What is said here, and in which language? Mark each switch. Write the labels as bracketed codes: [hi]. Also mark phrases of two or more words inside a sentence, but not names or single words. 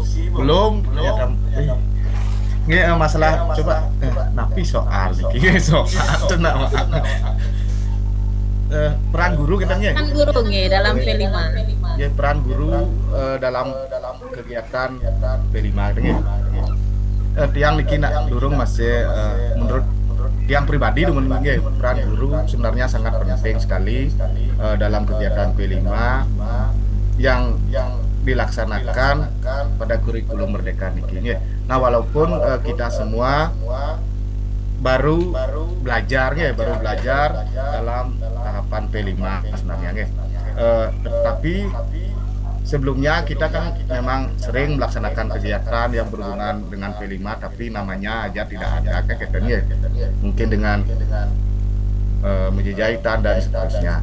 [id] Belum ya, nggak masalah coba napi soal nih soal tenang. Peran guru kita nih. Kan guru nih dalam P5. Ya, peran guru dalam kegiatan P5 ini. [ban] Tiang niki nak durung [id] masih menurut tiang pribadi dengan peran guru sebenarnya sangat penting sekali dalam kegiatan P5 yang dilaksanakan pada kurikulum Merdeka niki. Nah, walaupun kita semua baru belajar dalam tahapan P5 sebenarnya tetapi sebelumnya kita kan memang sering melaksanakan kegiatan yang berhubungan dengan P5 tapi namanya aja tidak ada kaitannya mungkin dengan meja jahitan dan seterusnya.